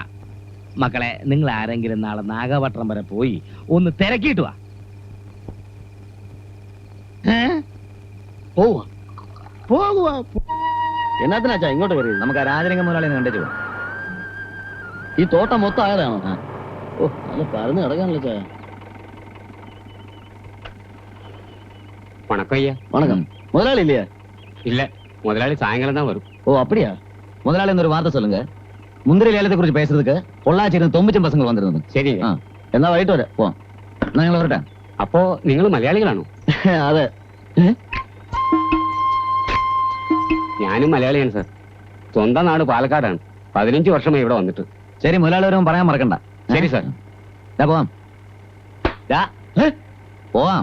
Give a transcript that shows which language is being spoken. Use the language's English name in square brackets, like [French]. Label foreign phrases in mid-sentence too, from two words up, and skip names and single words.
[Malayalam] മക്കളെ നിങ്ങൾ ആരെങ്കിലും നാളെ നാഗപട്ടണം വരെ പോയി ഒന്ന് തിരക്കിയിട്ട് വാ. പോകുവാ. എന്നാത്തിനാച്ചാ ഇങ്ങോട്ട് കയറി? നമുക്ക് ആ രാജലിംഗ മുതലാളി കണ്ടു പോവാം. ഈ തോട്ടം മൊത്തം ആയതാണോ? ഓ നല്ല പരന്ന് കിടക്കാണല്ലോ ചായ. [Tamil] வணக்கம் ஐயா. வணக்கம். முதலாளி இல்லையா? இல்ல, முதலாளி சாயங்காலம் தான் வரும். ஓ அப்படியா? முதலாளி ஒரு வார்த்தை சொல்லுங்க. முந்திரி லேலத்தை குறித்து பேசுறதுக்கு பொள்ளாச்சியிருந்து தொம்பிச்சும் பசங்க வந்திருந்தது. சரிங்க. [Malayalam] എന്നാ വൈകിട്ട് വരെ പോ. ഞങ്ങൾ വരട്ടെ. അപ്പോ നിങ്ങൾ മലയാളികളാണോ? അതെ. ഞാനും മലയാളിയാണ് സാർ. സ്വന്തം നാട് പാലക്കാടാണ്. 15 വർഷമായി ഇവിടെ വന്നിട്ട്. ശരി, മുതലാളി വരുമ്പോൾ പറയാൻ മറക്കണ്ട. ശരി സാർ. പോവാം. പോവാം.